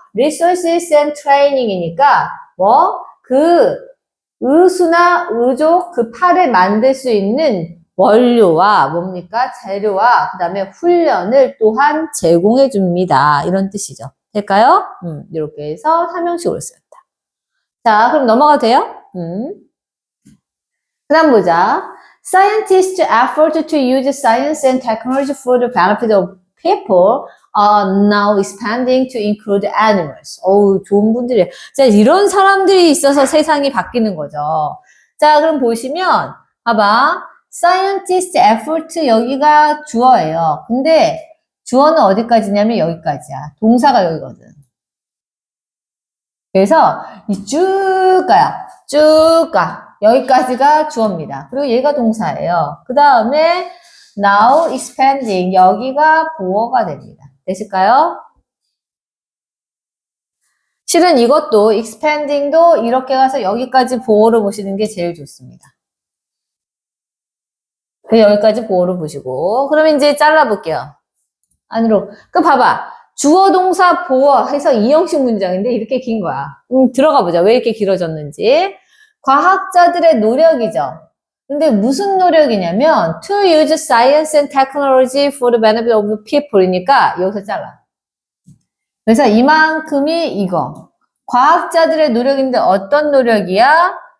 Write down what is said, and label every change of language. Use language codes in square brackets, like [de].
[ko] Resources and Training이니까 그 의수나 의족 그 팔을 만들 수 있는 원료와 재료와 그 다음에 훈련을 또한 제공해줍니다. 이런 뜻이죠. 될까요? 이렇게 해서 삼형식으로 쓰였다. 자, 그럼 넘어가도 돼요? 그 다음 보자. [en] Scientists' effort to use science and technology for the benefit of people are now expanding to include animals. [ko] 좋은 분들이에요. 자, 이런 사람들이 있어서 세상이 바뀌는 거죠. 자, 그럼 보시면, 봐봐. Scientist effort, 여기가 주어예요. 근데 주어는 어디까지냐면 여기까지야. 동사가 여기거든. 그래서 쭉 가요. 쭉 가. 여기까지가 주어입니다. 그리고 얘가 동사예요. 그 다음에 [en] now expanding [ko] 여기가 보어가 됩니다. 되실까요? 실은 이것도 expanding도 이렇게 가서 여기까지 보어로 보시는 게 제일 좋습니다. 여기까지 보어로 보시고 그러면 이제 잘라볼게요. 안으로. 그 봐봐. 주어 동사 보어 해서 이형식 문장인데 이렇게 긴 거야. 들어가 보자. 왜 이렇게 길어졌는지. 과학자들의 노력이죠. 근데 무슨 노력이냐면 [en] to use science and technology for the benefit of the people [ko] 이니까 여기서 잘라. 그래서 이만큼이 이거. 과학자들의 노력인데 어떤 노력이야?